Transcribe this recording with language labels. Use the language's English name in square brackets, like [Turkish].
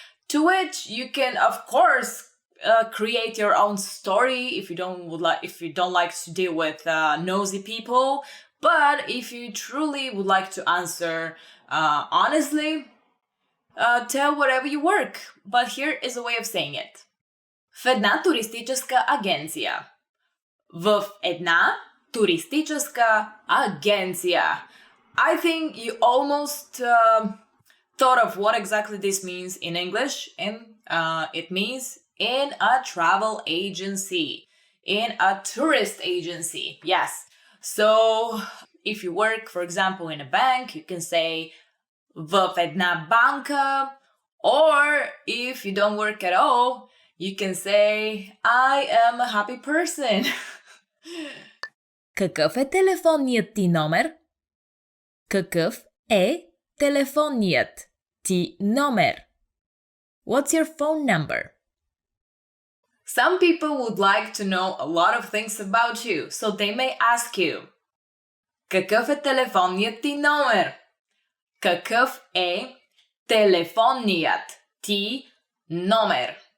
[English] To which you can, of course, create your own story if you don't like to deal with nosy people. But if you truly would like to answer honestly, tell wherever you work. But here is a way of saying it. [Bulgarian] В една туристическа агенция. В една туристическа агенция. [English] I think you almost thought of what exactly this means in English, and it means in a travel agency, in a tourist agency. Yes. So if you work, for example, in a bank, you can say [Bulgarian] в една банка, [English] or if you don't work at all, you can say I am a happy person. [Bulgarian] Какъв е телефонният ти номер? Какъв е телефонният ти номер? [English] What's your phone number? Some people would like to know a lot of things about you, so they may ask you, [Bulgarian] какъв е телефонният ти номер? Какъв е телефонният ти номер?